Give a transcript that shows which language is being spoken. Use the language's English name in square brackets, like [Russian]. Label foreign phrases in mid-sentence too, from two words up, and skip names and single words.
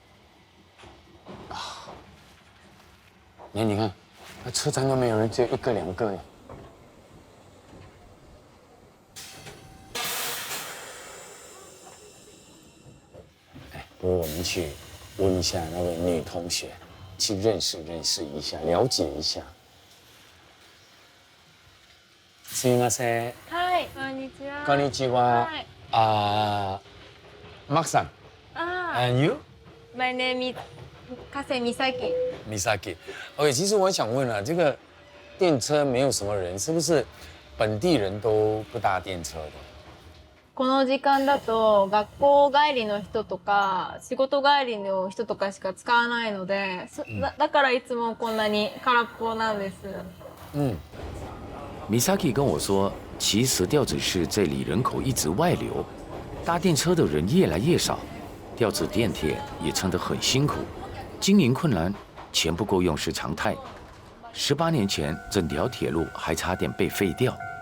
[Chinese] 啊，你看，那车站都没有人，只有1个2个耶。不如我们去问一下那位女同学，去认识一下，了解一下。 [Japanese] すみません。はい、こんにちは。こんにちは。はい。 [English] Mark さん。And you? My name is 加瀬美咲。 Misaki。OK， [Chinese] 其实我想问啊，这个电车没有什么人，是不是本地人都不搭电车的？ [Japanese] この時間だと学校帰りの人とか仕事帰りの人とかしか使わないので、だからいつもこんなに空っぽなんです。 [Chinese] Misaki 跟我说，其实调子市这里人口一直外流，搭电车的人越来越少，调子电铁也撑得很辛苦，经营困难，钱不够用是常态。18年前，整条铁路还差点被废掉。